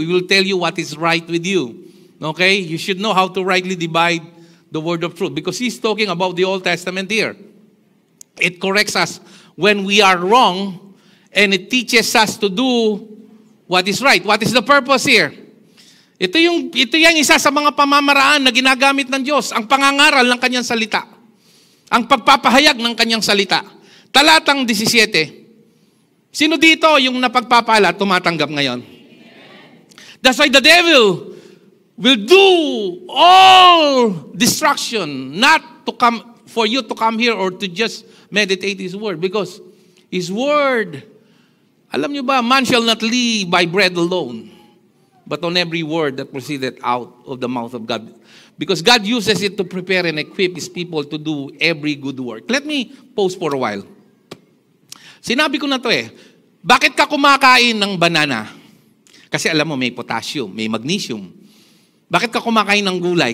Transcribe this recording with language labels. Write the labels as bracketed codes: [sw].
[en] He will tell you what is right with you. Okay? You should know how to rightly divide the word of truth because He's talking about the Old Testament here. It corrects us when we are wrong and it teaches us to do what is right. What is the purpose here? [tl] Ito yung isa sa mga pamamaraan na ginagamit ng Diyos, ang pangangaral ng Kanyang salita. Ang pagpapahayag ng Kanyang salita. Talatang 17. Sino dito yung napagpapala tumatanggap ngayon? [en] That's why the devil will do all destruction, not to come for you to come here or to just meditate His word. Because His word, [tl] alam nyo ba, [en] man shall not live by bread alone, but on every word that proceeded out of the mouth of God. Because God uses it to prepare and equip His people to do every good work. Let me pause for a while. [tl] Sinabi ko na to bakit ka kumakain ng banana? Kasi alam mo, may potassium, may magnesium. Bakit ka kumakain ng gulay?